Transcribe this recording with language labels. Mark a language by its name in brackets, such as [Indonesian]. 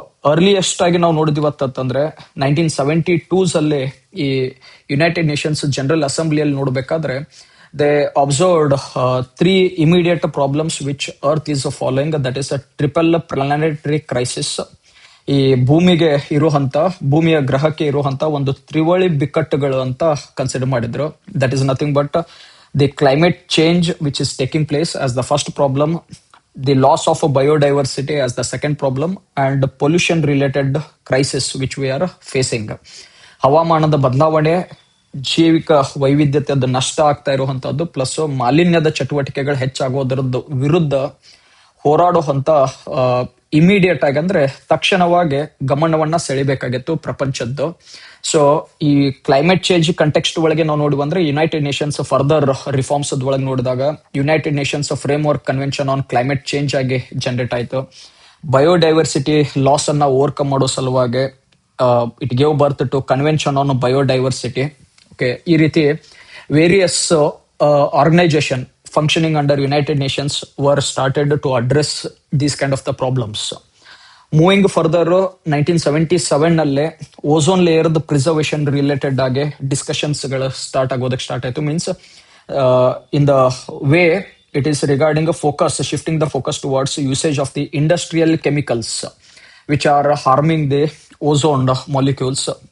[Kannada] Earliest ಆಗಿ ನಾವು ನೋಡಿದಿವತ್ತಂದ್ರೆ 1972 ಅಲ್ಲಿ [English] ಈ United Nations General ಅಸೆಂಬ್ಲಿಯಲ್ಲಿ [Kannada] ನೋಡ್ಬೇಕಾದ್ರೆ [English] They observed 3 immediate problems which earth is following, that is a triple planetary crisis. [Kannada] ಈ ಭೂಮಿಯ ಗ್ರಹಕ್ಕೆ ಇರುವಂತ ಒಂದು ತ್ರಿವಳಿ ಬಿಕ್ಕಟ್ಟುಗಳು ಅಂತ ಕನ್ಸಿಡರ್ ಮಾಡಿದ್ರು. [English] That is nothing but the climate change which is taking place as the first problem, the loss of biodiversity as the second problem, and pollution related crisis which we are facing. [Kannada] ಹವಾಮಾನದ ಬದಲಾವಣೆ, ಜೈವಿಕ ವೈವಿಧ್ಯತೆಯ ನಷ್ಟ ಆಗ್ತಾ ಇರುವಂತದ್ದು, plus ಮಾಲಿನ್ಯದ ಚಟುವಟಿಕೆಗಳು ಹೆಚ್ಚಾಗೋದರದ್ದು ವಿರುದ್ಧ ಹೋರಾಡುವಂತ ಇಮಿಡಿಯೇಟ್ ಆಗಿ ಅಂದ್ರೆ ತಕ್ಷಣವಾಗಿ ಗಮನವನ್ನ ಸೆಳಿಬೇಕಾಗಿತ್ತು ಪ್ರಪಂಚದ್ದು. ಈ ಕ್ಲೈಮೇಟ್ ಚೇಂಜ್ ಕಂಟೆಕ್ಸ್ಟ್ ಒಳಗೆ ನಾವು ನೋಡಿ ಬಂದ್ರೆ ಯುನೈಟೆಡ್ ನೇಷನ್ಸ್ ಫರ್ದರ್ ರಿಫಾರ್ಮ್ಸ್ ಒಳಗೆ ನೋಡಿದಾಗ United Nations frame work convention on climate change ಆಗಿ ಜನರೇಟ್ ಆಯ್ತು. ಬಯೋಡೈವರ್ಸಿಟಿ ಲಾಸ್ ಅನ್ನ ಓವರ್ಕಮ್ ಮಾಡೋ ಸಲುವಾಗಿ [English] it gave birth to [Kannada] convention on biodiversity. ಈ ರೀತಿ various organisation [English] functioning under United Nations were started to address these kind of the problems. [Kannada] Moving further 1977 ನಲ್ಲೇ ozone layer preservation related ಆಗಿ discussions ಗಳು start ಆಗೋದಕ್ಕೆ start ಆಯ್ತು. [English] Means in the way it is regarding focus shifting the focus towards usage of the industrial chemicals which are harming the ozone molecules.